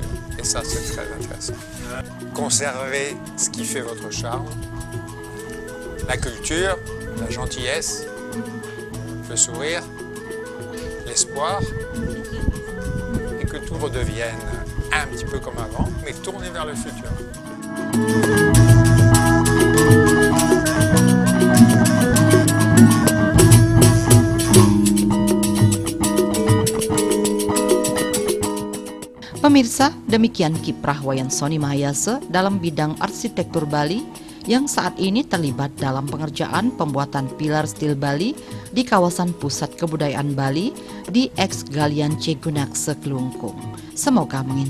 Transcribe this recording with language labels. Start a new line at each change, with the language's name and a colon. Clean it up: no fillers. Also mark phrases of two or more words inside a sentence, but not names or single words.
French: Et ça, c'est très intéressant. Conservez ce qui fait votre charme, la culture, la gentillesse, le sourire, l'espoir et que tout redevienne un petit peu comme avant, mais tourné vers le futur.
Indonesian: Pemirsa, demikian kiprah Wayan Sony Mahayasa dalam bidang arsitektur Bali yang saat ini terlibat dalam pengerjaan pembuatan pilar stil Bali di kawasan Pusat Kebudayaan Bali di Ex Galian Cegunakse Kelungkung.